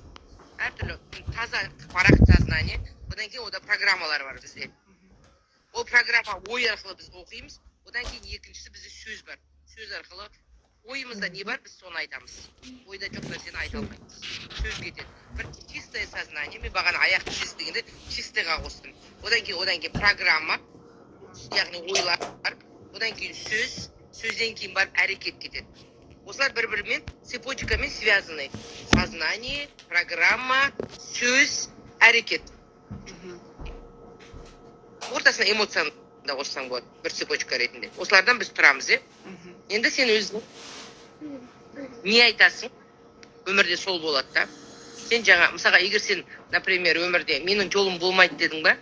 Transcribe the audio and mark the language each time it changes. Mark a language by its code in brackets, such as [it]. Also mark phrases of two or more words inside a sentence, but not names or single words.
[kk] Әртүрлі таза парақ сознание, одан кейін ода программалар бар бізде. Ол программа ой арқылы біз оқимыз, одан кейін екіншісі бізде сөз бар. Сөз арқылы ойымызда не бар, біз соны айтамыз. Ойда жоқ нәрсені айта алмаймыз. Сөз кетеді. [ru] Бір чистое сознание, [kk] мен бағана аяқты чист дегенде чистыйға қостым. Одан кейін программа, яғни ойлар, одан кейін сөз, сөзден кейін барып әрекет кетеді. Осылар бір-бірімен цепочкамен связаны. [ru] Сознание, программа, [kk] сөз, әрекет. Ортасына эмоцияны да қоссаң болады, бір цепочка ретінде. Осылардан біз тұрамыз, е? Енді сен өзің не айтасың? Өмірде сол болады да. Сен жаңа, мысалға, егер сен, например, өмірде менің жолым болмайды дедің ба?